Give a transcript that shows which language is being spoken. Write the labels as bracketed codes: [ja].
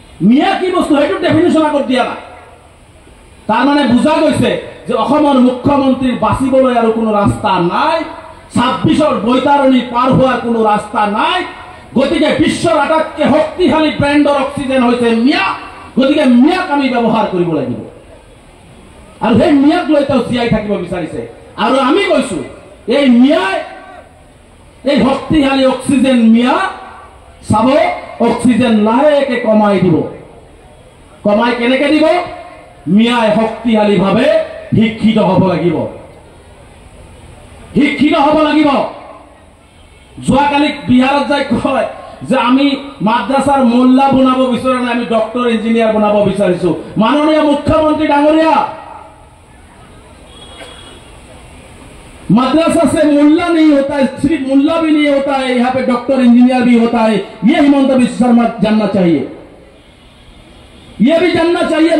[as] মিয়া কি বস্তু সেইটোৰ ডেফিনেশ্যন আগত দিয়া না। তাৰমানে বুজা গৈছে যে অসমৰ মুখ্যমন্ত্ৰীৰ বাচিবলৈ আৰু কোনো ৰাস্তা নাই, ২৬ৰ বৈতাৰণি পাৰ হোৱাৰ কোনো ৰাস্তা নাই। গতিকে বিশ্বৰ আটাইতকৈ শক্তিশালী ব্ৰেণ্ডৰ অক্সিজেন হৈছে মিয়া। গতিকে মিয়াক আমি ব্যৱহাৰ কৰিব লাগিব, আৰু সেই মিয়াক লৈ তেওঁ জীয়াই থাকিব বিচাৰিছে। আৰু আমি কৈছো এই মিয়াই, এই শক্তিশালী অক্সিজেন মিয়া চাব, অক্সিজেন লাহেকে কমাই দিব। কমাই কেনেকে দিব? মিয়াই শক্তিশালীভাৱে শিক্ষিত হ'ব লাগিব, শিক্ষিত হ'ব লাগিব। যোৱাকালি বিহাৰত যাই কয় যে আমি মাদ্ৰাছাৰ মোল্লা বনাব বিচৰা নাই, আমি ডক্টৰ ইঞ্জিনিয়াৰ বনাব বিচাৰিছো। মাননীয় মুখ্যমন্ত্ৰী ডাঙৰীয়া, [hi] मदरसा से मुल्ला नहीं होता है, सिर्फ मुल्ला भी नहीं होता है, यहाँ पे डॉक्टर इंजीनियर भी होता है। ये हिमंत बिश्व शर्मा जानना चाहिए, ये भी जानना चाहिए।